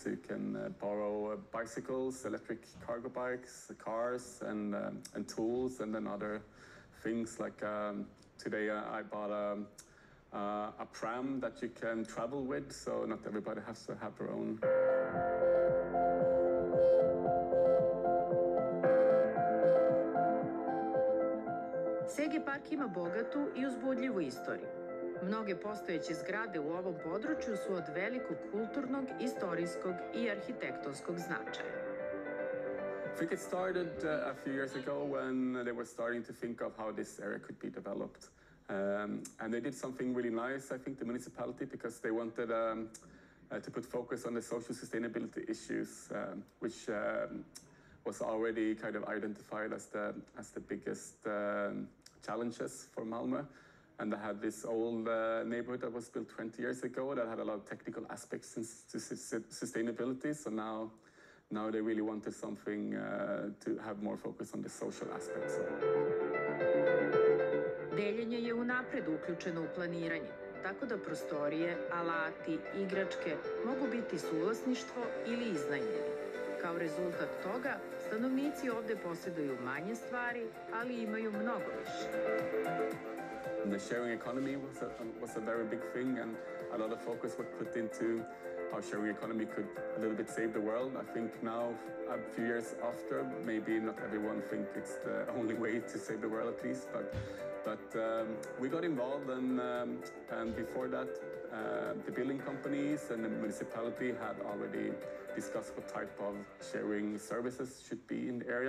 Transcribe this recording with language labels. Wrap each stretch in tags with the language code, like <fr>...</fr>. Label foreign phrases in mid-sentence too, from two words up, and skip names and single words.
<en>You can borrow bicycles, electric cargo bikes, cars, and tools, and then other things like today I bought a pram that you can travel with, so not everybody has to have their own.</en> <sr>Sege Park ima bogatu i uzbudljivu istoriju. Mnoge postojeće zgrade u ovom području su od velikog kulturnog, istorijskog i arhitektonskog značaja.</sr> <en>I think it started a few years ago when they were starting to think of how this area could be developed. And they did something really nice, I think, the municipality, because they wanted to put focus on the social sustainability issues, which was already kind of identified as the biggest challenges for Malmö. And they had this old neighborhood that was built 20 years ago that had a lot of technical aspects to sustainability. So now they really wanted something to have more focus on the social aspects.</en> <sr>Deljenje je unapred uključeno u planiranje. tako da prostorije, alati, igračke mogu biti suvlasništvo ili iznajmljeni. Kao rezultat toga, stanovnici ovde posjeduju manje stvari, ali imaju mnogo više.</sr> <en>The sharing economy was a very big thing, and a lot of focus was put into how sharing economy could a little bit save the world. I think now, a few years after, maybe not everyone think it's the only way to save the world, at least, but we got involved, and before that, the building companies and the municipality had already discussed what type of sharing services should be in the area.</en>